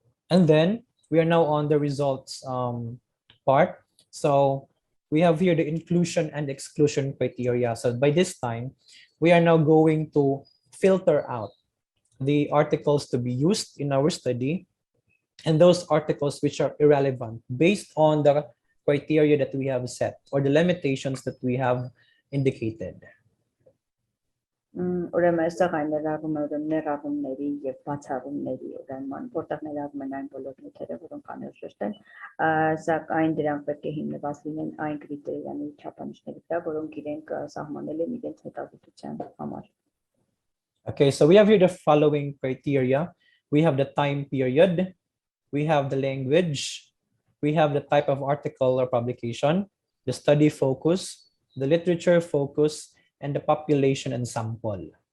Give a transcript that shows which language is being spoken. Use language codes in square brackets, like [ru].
[en] And then we are now on the results part. So we have here the inclusion and exclusion criteria. So by this time, we are now going to filter out the articles to be used in our study and those articles which are irrelevant based on the criteria that we have set or the limitations that we have indicated. [hy] Ուրեմն այստեղ այն ներառում է ուրեմն ներառումների եւ բացառումների ուրեմն որտեղ ներառում են այն բոլոր նյութերը, որոնք անհրաժեշտ են, սակայն դրանք պետք է հիմնված լինեն այն կրիտերիաների չափանիշների վրա, որոնք իրենք սահմանել են իրենց հետազոտության համար։ [en] Okay, so we have here the following criteria. We have the time period, we have the language, we have the type of article or publication, the study focus, the literature focus, and the population and sample.